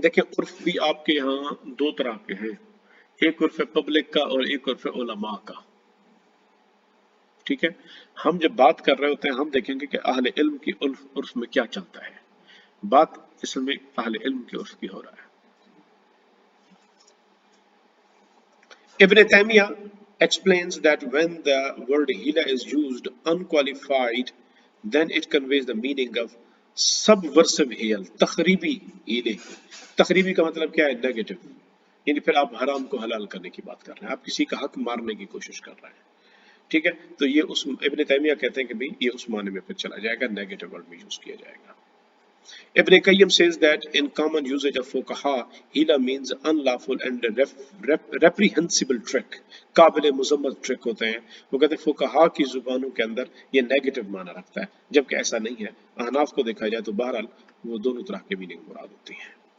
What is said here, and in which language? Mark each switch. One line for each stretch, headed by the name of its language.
Hindi: देखिए उर्फ भी आपके यहाँ दो तरह के हैं, एक उर्फ पब्लिक का और एक उर्फ उलमा का। ठीक है, हम जब बात कर रहे होते हैं हम देखेंगे कि अहले इल्म की उर्फ में क्या चलता है, बात इसमें अहले इल्म के उर्फ की हो रहा है।
English: Ibn Taymiyyah explains that when the word hila is used unqualified then it conveys the meaning of subversive hiyal,
Hindi: तखरीबी Healy. तखरीबी का मतलब क्या है, नेगेटिव, यानी फिर आप हराम को हलाल करने की बात कर रहे हैं, आप किसी का हक मारने की कोशिश कर रहे हैं। ठीक है, तो ये उस इब्न तैमिया कहते हैं कि भाई ये उस माने में फिर चला जाएगा, नेगेटिव वर्ड में यूज किया जाएगा।
English: Ibn Qayyim says that in common usage of fuqaha, hila means unlawful and reprehensible trick.
Hindi: काबिल मुजम्मत ट्रिक होते हैं। वो कहते हैं फुकहा की जुबानों के अंदर ये नेगेटिव माना रखता है, जबकि ऐसा नहीं है। अहनाफ को देखा जाए तो बहरहाल वो दोनों तरह के मीनिंग मुराद होती हैं।